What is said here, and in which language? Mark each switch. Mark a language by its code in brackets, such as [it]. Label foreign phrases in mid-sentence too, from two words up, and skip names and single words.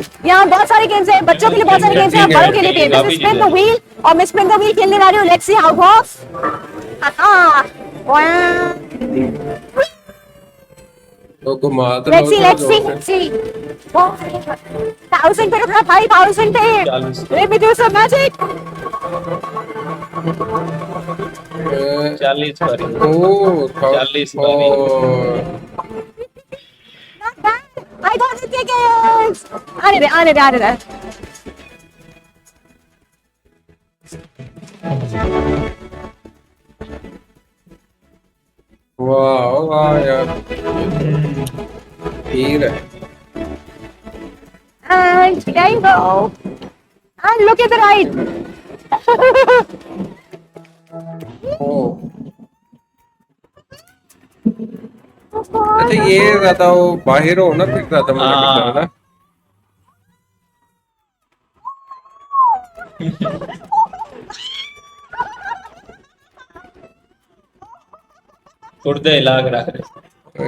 [hi] यहाँ बहुत सारी गेम्स हैं, बच्चों के लिए बहुत सारी गेम्स हैं, बड़ों के लिए भी। [en] This is spin the wheel [hi] और मैं [en] spin the wheel [hi] खेलने वाली हूँ। [en] Let's see how goes. [hi] तो घुमा तो [en] Let's see. [hi] 1000 पे रुकना, 5000 पे। [en] Let me do some magic. [hi] 40 बारी। ओ 40 बारी। [en] Not bad. I got the tickets. [hi] आने दे। वाह यार, हीर है। [en] And there you go. And look at the ride. [hi] अच्छा ये ज्यादा वो बाहर हो ना फिर ज्यादा मजा करता है ना। गुर्दे हिला के रख रहे।